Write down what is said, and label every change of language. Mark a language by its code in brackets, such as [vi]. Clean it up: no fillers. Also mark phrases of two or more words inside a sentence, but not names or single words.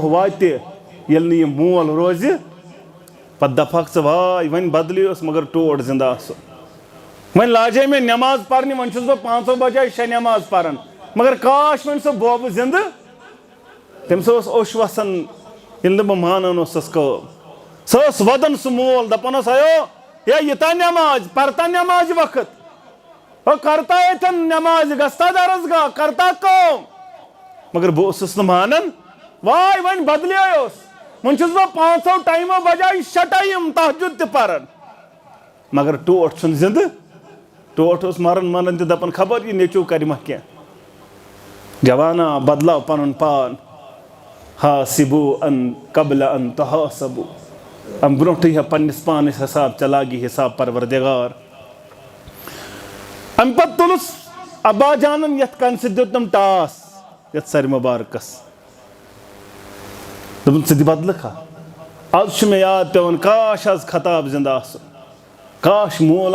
[ks] واتہِ ییٚلہِ نہٕ یہِ مول روزِ پتہٕ دپہکھ ژٕ واے وۄنۍ بدلیوس مگر ٹوٹھ زندٕ آسُن وۄنۍ لاجے مےٚ نٮ۪ماز پرنہِ وۄنۍ چھُس بہٕ 5 بجاے 6 نٮ۪ماز پران مگر کاش وۄنۍ سُہ بوبہٕ زندٕ تٔمِس اوس اوٚش وسان ییٚلہِ نہٕ بہٕ مانان اوسُس کٲم سۄ ٲس ودان سُہ مول دپان اوس اَیو ہے ییٖتاہ نٮ۪ماز پرتا نٮ۪مازِ وقت ہو کرتا ییٚتٮ۪ن نٮ۪مازِ گژھتا درسگاہ کرتا کٲم مگر بہٕ اوسُس نہٕ مانان واے وۄنۍ بدلیوس وۄنۍ چھُس بہٕ 5 ٹایمو بجاے 6 ٹایم تہجد تہِ پران مگر ٹوٹھ چھُنہٕ زندٕ ٹوٹھ اوس مران مران تہِ دپان خبر یہِ نیٚچوٗ کرِ ما کینٛہہ جوانا بدلاو پنُن پان [ar] حاسبو ان قبل ان تحاسبو [ks] ام برونٛٹھٕے ہا پننِس پانس حساب ژےٚ لاگی حساب پروردگار امہِ پتہٕ تُلُس ابا جانن یتھ کنہِ سۭتۍ دیُتنم ٹاس یتھ سرِ مُبارکس دوٚپُن ژٕ تہِ بدلکھ ہا آز چھُ مےٚ یاد پیٚوان کاش آز خطاب زندٕ آسُن کاش مول